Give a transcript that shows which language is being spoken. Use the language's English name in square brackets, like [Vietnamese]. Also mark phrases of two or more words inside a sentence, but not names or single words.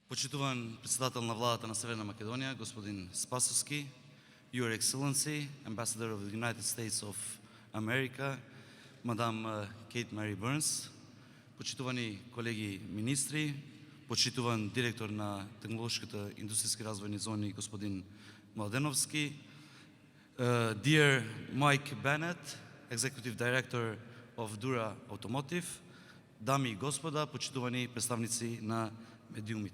[Macedonian] Почитуван председател на владата на Северна Македонија, господин Спасовски, [English] Your Excellency, Ambassador of the United States of America, [Macedonian] мадам Кейт Мари Бърнс, почитувани колеги министри, почитуван директор на технологичката индустријски развојни зони, господин Младеновски, [English] dear Mike Bennett, Executive Director of Dura Automotive, [Macedonian] дами и господа, почитувани представници на медиумите.